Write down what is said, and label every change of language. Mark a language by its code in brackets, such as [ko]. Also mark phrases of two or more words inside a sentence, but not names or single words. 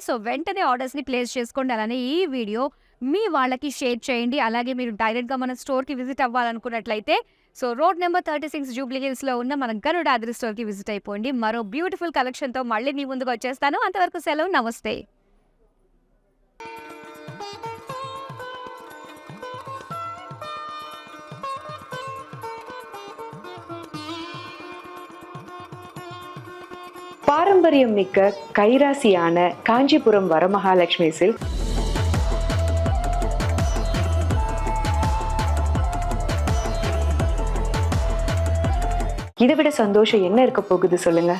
[te] సో వెంటనే ఆర్డర్స్ని ప్లేస్ చేసుకోండి. అలానే ఈ వీడియో మీ వాళ్ళకి షేర్ చేయండి. అలాగే మీరు డైరెక్ట్గా మన స్టోర్కి విజిట్ అవ్వాలనుకున్నట్లయితే సో [en] road number [te] 36 జూబ్లీ హిల్స్లో ఉన్న మన గరుడాద్రి స్టోర్కి విజిట్ అయిపోండి. మరో [en] beautiful collection [te] మళ్ళీ మీ ముందుకు వచ్చేస్తాను. అంతవరకు సెలవు, నమస్తే. [ta] பாரம்பரியம் மிக்க கைராசியான காஞ்சிபுரம் வரமகாலட்சுமி சில்க் இதை விட சந்தோஷம் என்ன இருக்க போகுது சொல்லுங்க.